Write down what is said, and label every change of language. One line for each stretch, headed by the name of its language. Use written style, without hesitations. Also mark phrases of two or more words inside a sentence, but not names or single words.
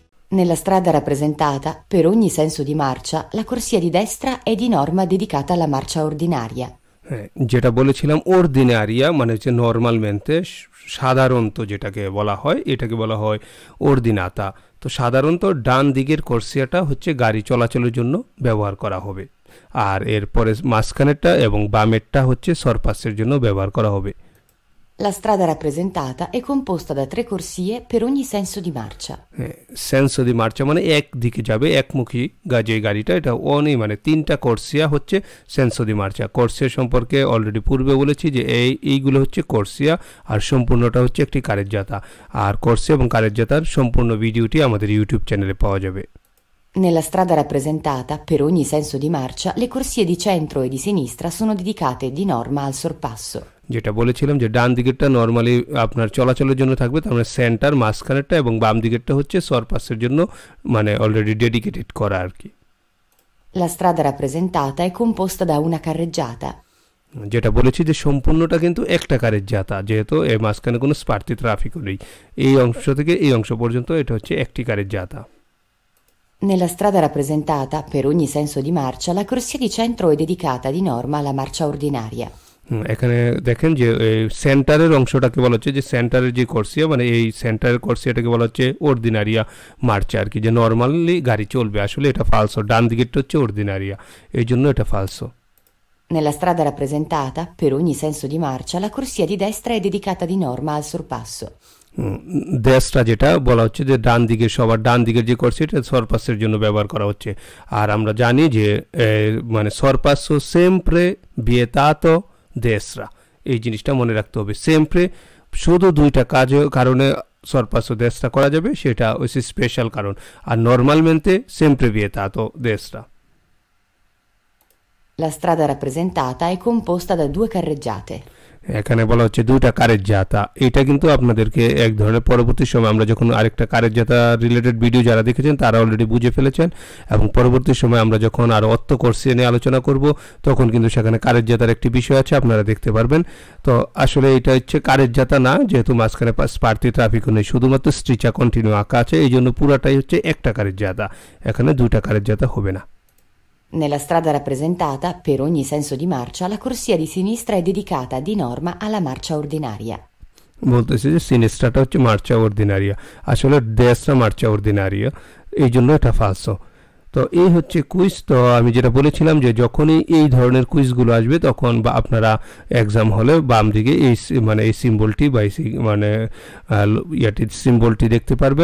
Italian: Nella strada rappresentata, per ogni senso di marcia, la corsia di destra è di norma dedicata alla marcia ordinaria.
Bangla: হ্যাঁ, যেটা বলেছিলাম অর্ডিনারিয়া মানে হচ্ছে নর্মালমেন্টে সাধারণত যেটাকে বলা হয় এটাকে বলা হয় অর্ডিনাতা। তো সাধারণত ডান দিকের কর্সিয়াটা হচ্ছে গাড়ি চলাচলের জন্য ব্যবহার করা হবে, আর এরপরে মাঝখানেরটা এবং বামেরটা হচ্ছে সরপাসের জন্য ব্যবহার করা হবে।
Italian: La strada rappresentata è composta da 3 corsie per ogni senso di marcia. senso di marcia
Bangla: মানে একদিকে যাবে একমুখী যে গাড়িটা, এটা মানে 3টা কর্সিয়া হচ্ছে
Italian: senso di marcia.
Bangla: কর্সিয়া সম্পর্কে অলরেডি পূর্বে বলেছি যে এইগুলো হচ্ছে কর্সিয়া আর সম্পূর্ণটা হচ্ছে একটি কারেজ্জাতা। আর কর্সিয়া এবং কারেজ্জাতার সম্পূর্ণ ভিডিওটি আমাদের ইউটিউব চ্যানেলে পাওয়া যাবে।
Italian: Nella strada rappresentata, per ogni senso di marcia, le corsie di centro e di sinistra sono dedicate di norma al sorpasso.
Bangla: যেটা বলেছিলাম যে ডান দিকেরটা নর্মালি আপনার চলাচলের জন্য থাকবে, তার মানে সেন্টার মাঝখানেরটা, এবং বাম দিকেরটা হচ্ছে সরপাসের জন্য মানে
English: already dedicated
Bangla: করা আর কি।
Italian: La strada rappresentata è composta da una carreggiata.
Bangla: যেটা বলেছি যে সম্পূর্ণটা কিন্তু একটা কারেজ্জাতা, যেহেতু এর মাঝখানে কোনো স্পার্তি ট্রাফিকও নেই। এই অংশ থেকে এই অংশ পর্যন্ত এটা হচ্ছে একটি কারেজ্জাতা।
Italian: Nella strada rappresentata, per ogni senso di marcia, la corsia di centro è dedicata di norma alla marcia ordinaria.
Bangla: এখানে দেখেন যে সেন্টারের অংশটাকে বলা হচ্ছে যে সেন্টারের যে কর্সিয়া মানে এই সেন্টারের কর্সিয়াটাকে বলা হচ্ছে
Italian: ordinaria marcia
Bangla: আর কি, যে নর্মালি গাড়ি চলবে। আসলে এটা ফালসো, ডান দিকেরটা হচ্ছে অর্ডিনারিয়া, এই জন্য এটা ফালসো।
Italian: Nella strada rappresentata, per ogni senso di marcia, la corsia di destra è dedicata di norma al sorpasso.
Bangla: দেশটা যেটা বলা হচ্ছে যে ডান দিকের সবার ডান দিকের যে কর্সিয়াটা সরপাসের জন্য ব্যবহার করা হচ্ছে। আর আমরা জানি যে মানে
Italian: sorpasso sempre vietato destra,
Bangla: এই জিনিসটা মনে রাখতে হবে। সেমপ্রে শুধু 2টা কারণে
Italian: sorpasso destra
Bangla: করা যাবে, সেটা হচ্ছে স্পেশাল কারণ। আর
Italian: normalmente sempre vietato destra. La strada rappresentata è composta da 2 carreggiate.
Bangla: এখানে বলা হচ্ছে 2টা কারেজ্জাতা। এটা কিন্তু আপনাদেরকে এক ধরনের পরবর্তী সময় আমরা যখন আরেকটা কারেজ্জাতা রিলেটেড ভিডিও যারা দেখেছেন তারা অলরেডি বুঝে ফেলেছেন, এবং পরবর্তী সময় আমরা যখন আরও অর্থ কর্সিয়া নিয়ে আলোচনা করব তখন কিন্তু সেখানে কারেজ্জাতার একটি বিষয় আছে, আপনারা দেখতে পারবেন। তো আসলে এটা হচ্ছে কারেজ্জাতা না, যেহেতু মাঝখানে স্পার্তি ট্রাফিকও নেই, শুধুমাত্র
Italian: striscia continua
Bangla: আঁকা আছে, এই জন্য পুরাটাই হচ্ছে একটা কারেজ্জাতা, এখানে 2টা কারেজ্জাতা হবে না।
Italian: Nella strada rappresentata, per ogni senso di marcia, la corsia di sinistra è dedicata di norma alla marcia ordinaria.
Bangla: বলতেছে যে সিনিস্ট্রাটা হচ্ছে
Italian: marcia ordinaria,
Bangla: আসলে দেশটা
Italian: marcia ordinaria,
Bangla: এই জন্য এটা ফালসো। তো এই হচ্ছে কুইজ। তো আমি যেটা বলেছিলাম যে যখনই এই ধরনের কুইজগুলো আসবে তখন বা আপনারা এক্সাম হলে বাম দিকে এই মানে এই সিম্বলটি বা এই মানে ইয়াটি সিম্বলটি দেখতে পারবেন।